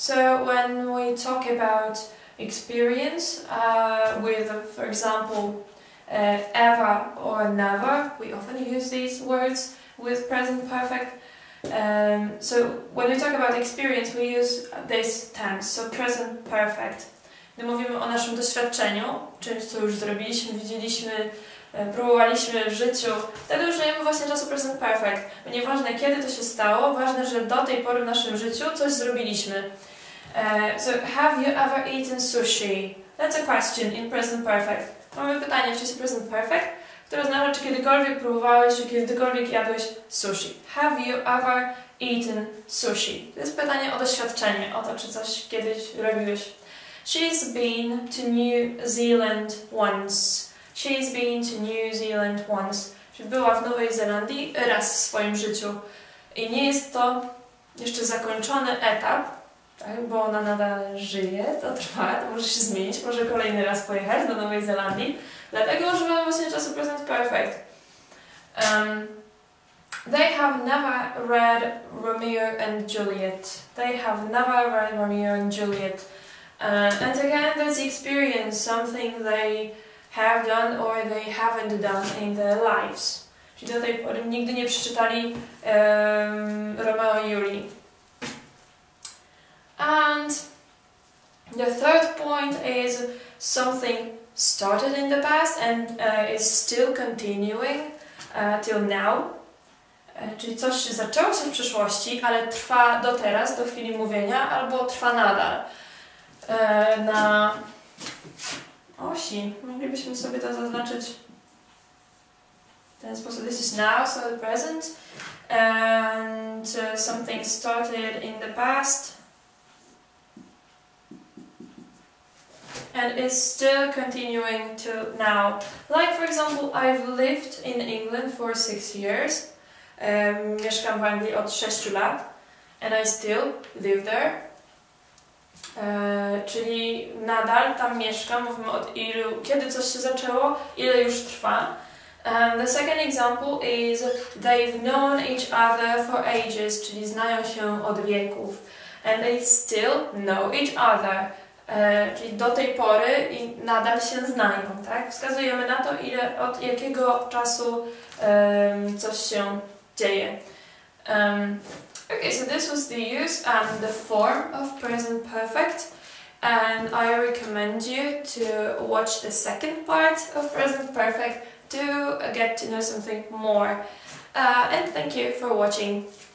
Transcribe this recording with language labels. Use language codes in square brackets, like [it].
[en] So when we talk about experience with, for example, ever or never, we often use these words with present perfect. So when we talk about experience, we use this tense, so present perfect. [pl] Gdy mówimy o naszym doświadczeniu, czymś, co już zrobiliśmy, widzieliśmy, próbowaliśmy w życiu, wtedy użyjemy właśnie czasu present perfect. Bo nieważne kiedy to się stało, ważne, że do tej pory w naszym życiu coś zrobiliśmy. [en] So, have you ever eaten sushi? That's a question in present perfect. [pl] Mamy pytanie w czasie present perfect, które oznacza, czy kiedykolwiek próbowałeś, czy kiedykolwiek jadłeś sushi. [en] Have you ever eaten sushi? [pl] To jest pytanie o doświadczenie, o to, czy coś kiedyś robiłeś. [en] She's been to New Zealand once. She's been to New Zealand once. [pl] Czyli była w Nowej Zelandii raz w swoim życiu. I nie jest to jeszcze zakończony etap, tak, bo ona nadal żyje, to trwa, to może się zmienić, może kolejny raz pojechać do Nowej Zelandii. Dlatego używamy właśnie czasu present perfect. [en] They have never read Romeo and Juliet. They have never read Romeo and Juliet. And again, that's experience, something they have done or they haven't done in their lives. [pl] Czyli do tej pory nigdy nie przeczytali Romeo i Julii. [en] And the third point is something started in the past and is still continuing till now. [pl] Czyli coś zaczęło się w przeszłości, ale trwa do teraz, do chwili mówienia, albo trwa nadal. Na osi moglibyśmy sobie to zaznaczyć w ten sposób. [en] This is now, so the present. And something started in the past and is still continuing to now. Like for example, I've lived in England for 6 years. [pl] Mieszkam w Anglii od 6 lat. [en] And I still live there. [pl] Czyli nadal tam mieszkam, mówimy od ilu, kiedy coś się zaczęło, ile już trwa. [en] The second example is they've known each other for ages, [pl] czyli znają się od wieków. [en] And they still know each other. [pl] Czyli do tej pory i nadal się znają, tak? Wskazujemy na to, od jakiego czasu coś się dzieje. [en] Okay, so this was the use and the form of present perfect, and I recommend you to watch the second part of present perfect to get to know something more. And thank you for watching.